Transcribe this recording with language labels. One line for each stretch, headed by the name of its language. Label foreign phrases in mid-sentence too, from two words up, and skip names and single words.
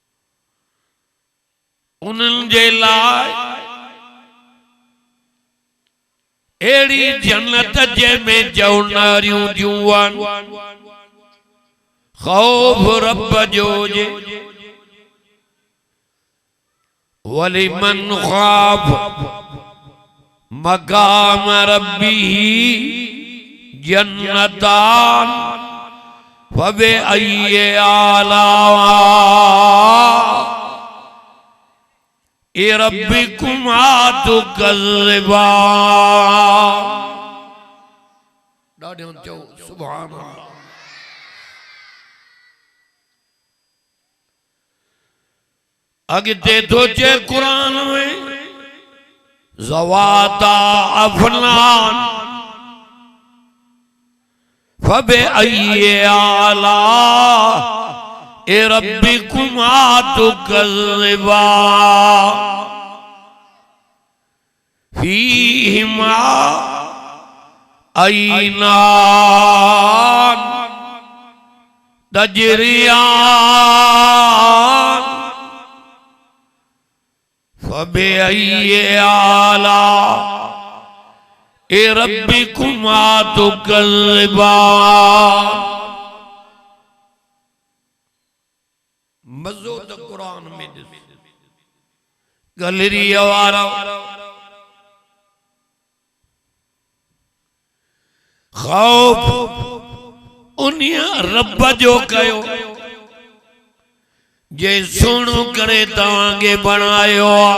Sindhi: उन्हनि जे लाइ एड़ी जन्नत जे में जौनारियूं जुआन
Arabic: खौफ रब जो जे ولمن خاف مقام ربه جنتان فب أي آلاء ربكما تكذبان.
Sindhi: ॾाढो चओ
Arabic: سبحان الله.
Sindhi: अॻिते थो चए क़ुरान में
Arabic: ذواتا أفنان فب أي آلاء ربكما تكذبان فيهما عينان تجريان فب أي آلاء ربكما تكذبان.
Sindhi: मज़ो तो कुरान में गलरी वारा खौफ उन्हीं रब जो कयो जे सुणो करे तवांगे बनायो।